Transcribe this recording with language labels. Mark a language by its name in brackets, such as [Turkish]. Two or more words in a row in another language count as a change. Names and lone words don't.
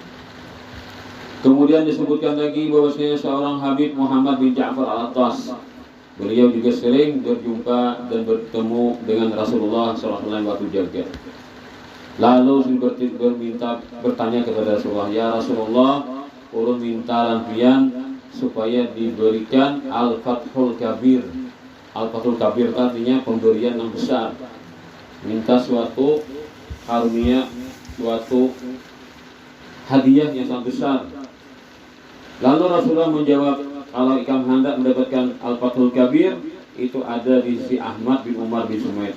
[Indonesian] Kemudian disebutkan lagi bahwasanya seorang Habib Muhammad bin Ja'far Al-Attas, beliau juga sering berjumpa dan bertemu dengan Rasulullah SAW waktu jaga. Lalu bertanya kepada Rasulullah, [Banjar] ya Rasulullah, ulun minta lampian supaya diberikan Al-Fathul Kabir. [Indonesian] Al-Fathul Kabir artinya pemberian yang besar, minta suatu karunia, suatu hadiah yang sangat besar. Lalu Rasulullah menjawab, kalau ikam hendak mendapatkan Al-Fathul Kabir, itu ada di sisi Ahmad bin Umar bin Sumaid.